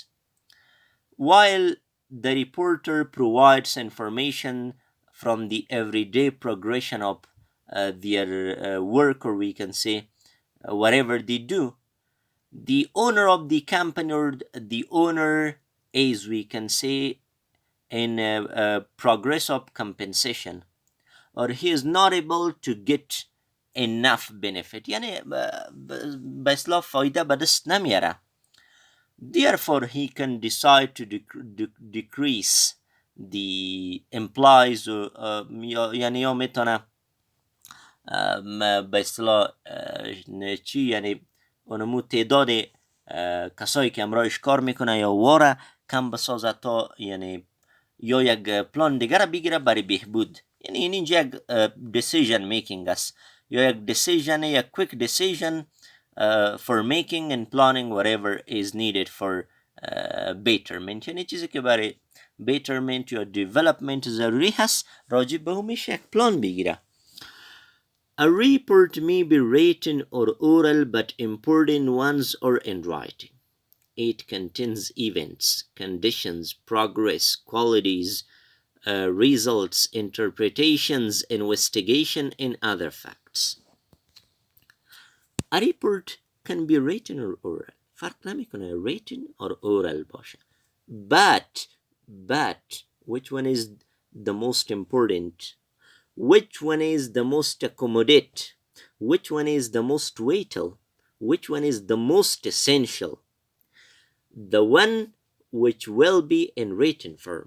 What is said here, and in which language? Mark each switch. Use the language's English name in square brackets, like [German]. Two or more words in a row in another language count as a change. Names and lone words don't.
[English] While the reporter provides information from the everyday progression of their work, or we can say whatever they do, the owner of the company, or the owner is, we can say, in a progress of compensation, or he is not able to get enough benefit، [Persian] یعنی به اصطلاح فایده به دست نمیاره. [English] Therefore he can decide to decrease the employees، [Persian] یعنی یا میتونه به اصطلاح چی، یعنی اونمو تعداد کسایی که همراهش کار میکنه یا واره کم بسازه تا یعنی یا یک پلان دیگر بگیره برای بهبود. یعنی این اینجا یک [English] decision making [Persian] است یا یک decision یک [English] quick decision for making and planning whatever is needed for betterment. [Persian] یعنی چیزی که برای betterment یا development ضروری هست راجع به اونش یک پلان بگیره. [English] A report may be written or oral but important ones or in writing. It contains events, conditions, progress, qualities, results, interpretations, investigation, and other facts. A report can be written or oral. [Persian] فرق نمیکنه [English] written or oral [Persian] باشه. [English] But which one is the most important? Which one is the most accommodate? Which one is the most vital? Which one is the most essential? The one which will be in written form.